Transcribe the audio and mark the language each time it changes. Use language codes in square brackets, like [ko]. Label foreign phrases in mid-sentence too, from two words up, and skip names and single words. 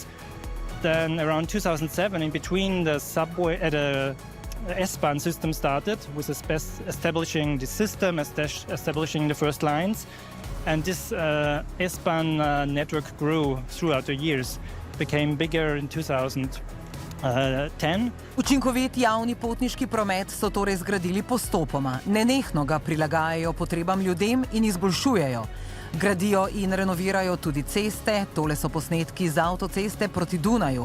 [en] Then around 2007, in between, the subway the S-Bahn system started, with establishing the system, establishing the first lines, and this S-Bahn network grew throughout the years, became bigger in 2010. [sl] Učinkovit javni potniški promet so torej zgradili postopoma, nenehno ga prilagajajo potrebam ljudem in izboljšujejo. Gradijo in renovirajo tudi ceste, tole so posnetki z avtoceste proti Dunaju.